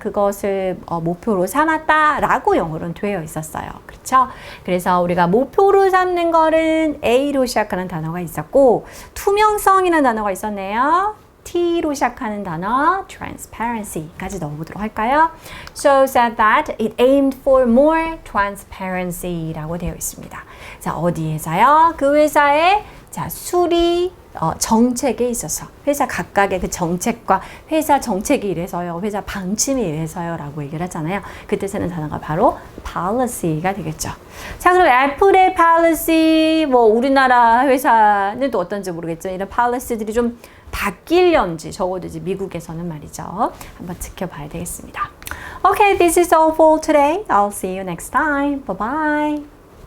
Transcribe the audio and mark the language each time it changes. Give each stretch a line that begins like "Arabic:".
Korean: 그것을 목표로 삼았다라고 영어로는 되어 있었어요. 그렇죠? 그래서 우리가 목표로 삼는 거는 A로 시작하는 단어가 있었고 투명성이라는 단어가 있었네요. T로 시작하는 단어 transparency까지 넣어보도록 할까요?
English: So said that it aimed for more transparency
Korean: 라고 되어 있습니다. 자, 어디에서요? 그 회사의 자, 수리 정책에 있어서 회사 각각의 그 정책과 회사 정책이 이래서요, 회사 방침이 이래서요 라고 얘기를 하잖아요. 그때 쓰는 단어가 바로 policy가 되겠죠. 자, 그럼 애플의 policy, 뭐 우리나라 회사는 또 어떤지 모르겠지만 이런 policy들이 좀 바뀔런지 적어도 이제 미국에서는 말이죠. 한번 지켜봐야 되겠습니다.
English: Okay, this is all for today. I'll see you next time. Bye bye.